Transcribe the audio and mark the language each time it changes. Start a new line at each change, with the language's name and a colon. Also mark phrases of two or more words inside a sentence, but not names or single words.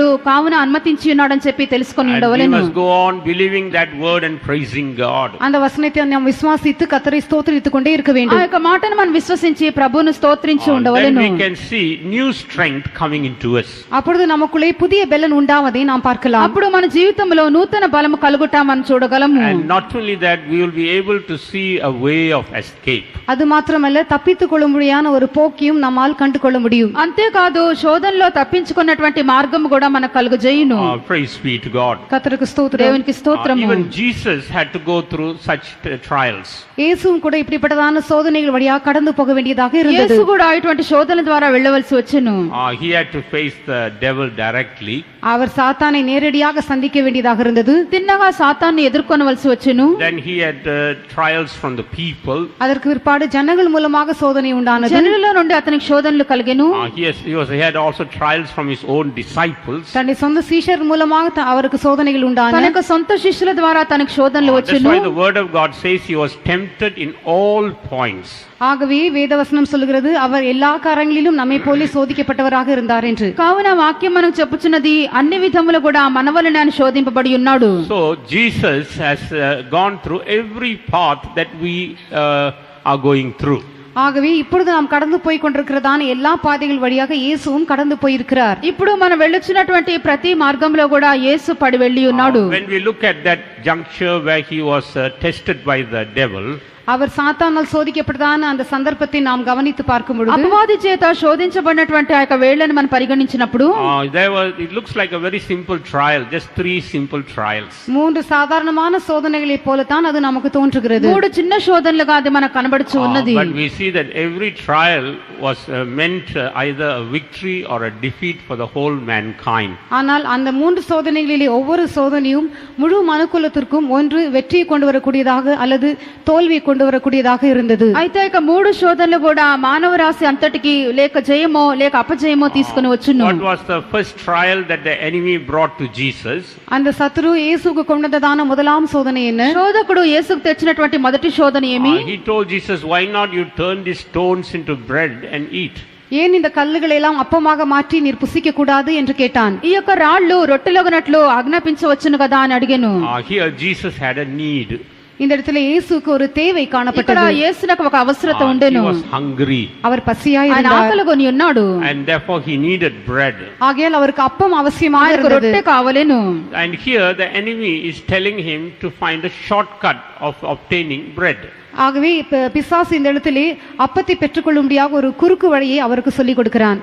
Telugu: కావున అనుమతించి ఉన్నాడని చెప్పి తెలుసుకొని
English: And we
Telugu: ఉండవలెను.
English: must go on believing that word and praising God.
Tamil: அந்த வசனத்தை நாம் விசுவாசித்து கர்த்தரை ஸ்தோத்திரித்துக் கொண்டே இருக்க
Telugu: ఆ
Tamil: வேண்டும்.
Telugu: యొక్క మాటను మనం విశ్వసించి ప్రభువును స్తోత్రించి
English: Then
Telugu: ఉండవలెను.
English: we can see new strength coming into us.
Tamil: அப்பொழுது நமக்குள்ளே புதிய பலன் உண்டாவதை நாம் பார்க்கலாம்.
Telugu: అప్పుడు మన జీవితంలో నూతన బలము కలుగుట మనం చూడగలము.
English: And not only that, we will be able to see a way of escape.
Tamil: அது மாத்திரமல்ல தப்பித்துக் கொள்ளும்படியான ஒரு போக்கியும் நம்மால் கண்டு கொள்ள முடியும்.
Telugu: అంతేకాదు కాదు, శోధనలో తప్పించుకున్నటువంటి మార్గం కూడా మనకు కలుగజేయును.
English: Praise be to God.
Tamil: கர்த்தருக்கு ஸ்தோத்திரம்.
Telugu: దేవునికి స్తోత్రము.
English: Even Jesus had to go through such trials.
Tamil: இயேசுவும் கூட இப்படிப்பட்டதான சோதனைகள் வழியாக கடந்து போக வேண்டியதாக இருந்தது.
Telugu: యేసు కూడా ఇటువంటి శోధన ద్వారా వెళ్ళవలసి వచ్చెను.
English: He had to face the devil directly.
Tamil: அவர் சாத்தானை நேரடியாக சந்திக்க வேண்டியதாக இருந்தது.
Telugu: తిన్నగా సాతాన్ని ఎదుర్కొనవలసి వచ్చెను.
English: Then he had trials from the people.
Tamil: அதற்கு பிற்பாடு ஜனங்கள் மூலமாக சோதனை உண்டானது.
Telugu: జనులలో నుండి అతనికి శోధనలు కలిగెను.
English: He had also trials from his own disciples.
Tamil: தன்னுடைய சொந்த சீஷர் மூலமாக அவருக்கு சோதனைகள் உண்டான.
Telugu: తన యొక్క సొంత శిష్యుల ద్వారా తనకు శోధనలు
English: That's
Telugu: వచ్చెను.
English: why the word of God says he was tempted in all points.
Tamil: ஆகவே வேதவசனம் சொல்கிறது அவர் எல்லா காரியங்களிலும் நம்மை போல சோதிக்கப்பட்டவராக இருந்தார் என்று.
Telugu: కావున వాక్యం మనకు చెప్పుచున్నది అన్ని విధములు కూడా మనవలనే ఆయన శోధింపబడి ఉన్నాడు.
English: So Jesus has gone through every path that we are going through.
Tamil: ஆகவே இப்பொழுது நாம் கடந்து போய் கொண்டிருக்கிறதான எல்லா பாதைகள் வழியாக இயேசுவும் கடந்து போயிருக்கிறார்.
Telugu: ఇప్పుడు మనం వెళ్ళొచ్చినటువంటి ప్రతి మార్గంలో కూడా యేసు పడి వెళ్ళి ఉన్నాడు.
English: When we look at that juncture where he was tested by the devil,
Tamil: அவர் சாத்தானால் சோதிக்கப்பட்டதான அந்த சந்தர்ப்பத்தை நாம் கவனித்து பார்க்கும் பொழுது
Telugu: అపవాది చేత శోధించబడినటువంటి ఆ యొక్క వేళ్లను మనం పరిగణించినప్పుడు
English: it looks like a very simple trial, just 3 simple trials.
Tamil: மூன்று சாதாரணமான சோதனைகளைப் போலத்தான் அது நமக்கு தோன்றுகிறது.
Telugu: మూడు చిన్న శోధనలుగా అది మనకు కనబడుచు ఉన్నది.
English: But we see that every trial was meant either a victory or a defeat for the whole mankind.
Tamil: ஆனால் அந்த மூன்று சோதனைகளிலே ஒவ்வொரு சோதனையும் முழு மனுக்குலத்திற்கும் ஒன்று வெற்றியை கொண்டு வரக்கூடியதாக அல்லது தோல்வியை கொண்டு வரக்கூடியதாக இருந்தது.
Telugu: అయితే ఇక మూడు శోధనలు కూడా మానవ రాశి అంతటికి లేక జయమో లేక అపజయమో తీసుకొని వచ్చును.
English: What was the first trial that the enemy brought to Jesus?
Tamil: அந்த சத்துரு இயேசுவுக்கு கொண்டதான முதலாம் சோதனை என்ன?
Telugu: శోధకుడు యేసుకు తెచ్చినటువంటి మొదటి శోధన ఏమి?
English: He told Jesus, why not you turn these stones into bread and eat?
Tamil: ஏன் இந்த கல்லுகளை எல்லாம் அப்பமாக மாற்றி நீர் புசிக்க கூடாது என்று கேட்டான்.
Telugu: ఈ యొక్క రాళ్ళు రొట్టెలగునట్లు ఆజ్ఞాపించవచ్చును కదా అని అడిగెను.
English: Here Jesus had a need.
Tamil: இந்த இடத்துல இயேசுவுக்கு ஒரு தேவை
Telugu: ఇక్కడ
Tamil: காணப்பட்டது.
Telugu: యేసునకు ఒక అవసరత ఉండెను.
English: He was hungry.
Tamil: அவர் பசியாய்
Telugu: ఆయన
Tamil: இருந்தார்.
Telugu: ఆకలిగొని ఉన్నాడు.
English: And therefore he needed bread.
Tamil: ஆகையால் அவருக்கு அப்பம் அவசியமாக
Telugu: ఆయనకు
Tamil: இருந்தது.
Telugu: రొట్టె కావలెను.
English: And here the enemy is telling him to find a shortcut of obtaining bread.
Tamil: ஆகவே பிசாசு இந்த இடத்திலே அப்பத்தை பெற்றுக்கொள்ளும்படியாக ஒரு குறுக்கு வழியை அவருக்கு சொல்லிக் கொடுக்கிறான்.